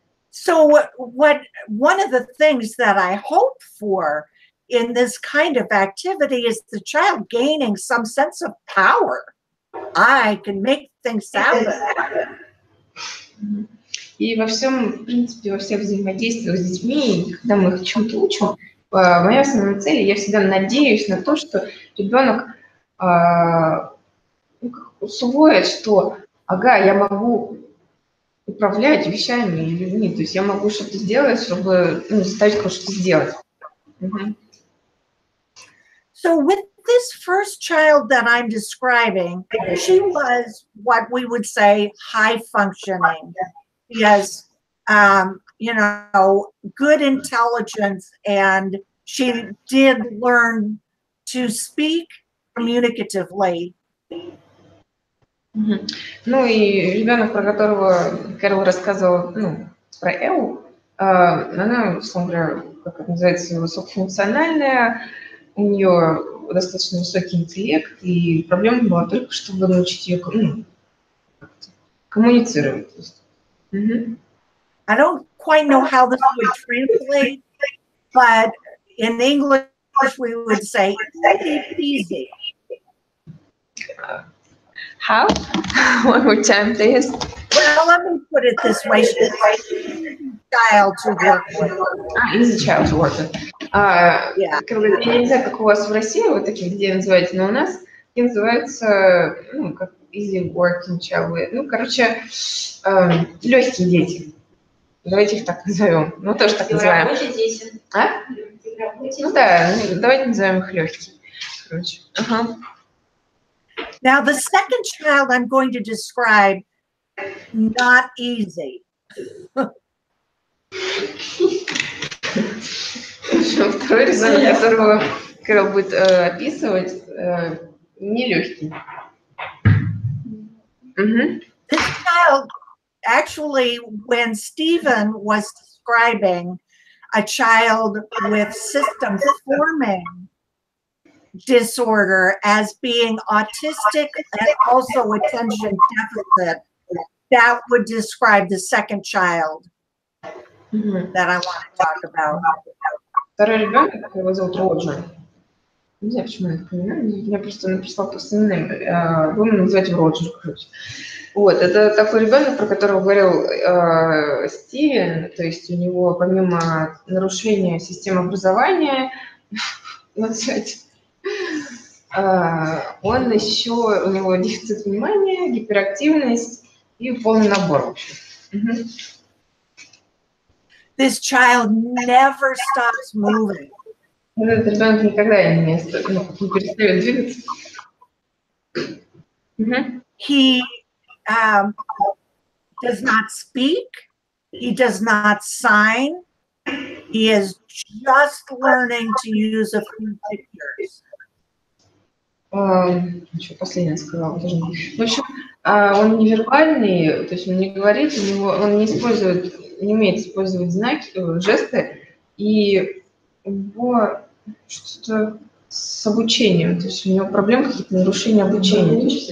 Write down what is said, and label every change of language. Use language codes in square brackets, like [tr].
[en] So one of the things that I hope for in this kind of activity is the child gaining some sense of power. I can make things happen. [ru] И во всем, в принципе, во всех взаимодействиях с детьми, когда мы их чему-то учим, моя основная цель, я всегда надеюсь на то, что ребенок усвоит, что, ага, я могу управлять вещами и людьми, то есть я могу что-то сделать, чтобы заставить кого-то что-то сделать. [en] So with this first child that I'm describing, she was what we would say high functioning. She has, you know, good intelligence, and she did learn to speak communicatively. [ru] Ну и ребенок, про которого Кэрол рассказывала, про Эллу, она, условно говоря, как это называется, высокофункциональная, у нее достаточно высокий интеллект, и проблема была только, чтобы научить ее коммуницировать. [en] I don't quite know how this would translate, but in English we would say easy. How? One more time, please. Well, let me put it this way. She's an child to work with. Easy child to work with. Yeah. [ru] Я не знаю, как у вас в России, вот такие где называете, но у нас они называются, как [en] easy working child with. [ru] Ну, короче, легкие дети. Давайте их так назовем. Ну, тоже так называем. А? Ну да, давайте назовем их легкие. Короче. [en] Now, the second child I'm going to describe, not easy. [ru] Второй ребенок, которого Кэрол будет описывать, нелегкий. [en] This child, actually, when Stephen was describing a child with system forming disorder as being autistic and also attention deficit, that would describe the second child that I want to talk about. [ru] Второй ребенок, его зовут Роджер. Не знаю, почему я это понимаю. Я просто написала просто имя. Будем называть его Роджер, короче. Вот, это такой ребенок, про которого говорил Стивен, то есть у него помимо нарушения системы образования, он еще, у него дефицит внимания, гиперактивность и полный набор, в общем. [en] This child never stops moving. [ru] Этот ребенок никогда не перестает двигаться. [en] He does not speak. He does not sign. He is just learning to use a few pictures. [ru] Что последнее сказала? В общем, он невербальный, то есть он не говорит, он не использует, не умеет использовать знаки, жесты, и у него что-то с обучением, то есть у него проблемы, какие-то нарушения обучения.